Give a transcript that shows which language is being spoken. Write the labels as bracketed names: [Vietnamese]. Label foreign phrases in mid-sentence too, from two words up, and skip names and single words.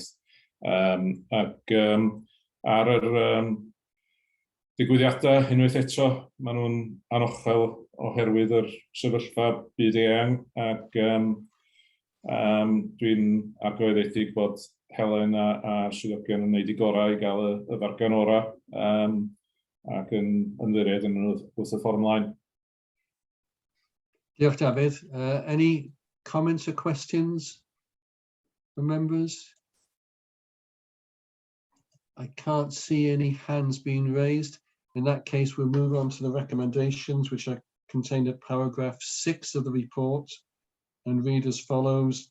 [Welsh] Ac ar yr digwyddiadau, unwaith eto, maen nhw'n anochel oherwydd yr sefyllfa byd eang, ac dwi'n argyhoeddedig bod Helen a swyddogion yn gwneud I gorau I gael y ddargan ora, ac yn ymddiried yn wrth y ffordd ymlaen. Diolch, David. [English] Any comments or questions from members? I can't see any hands being raised. In that case, we'll move on to the recommendations, which are contained at paragraph 6 of the report and read as follows.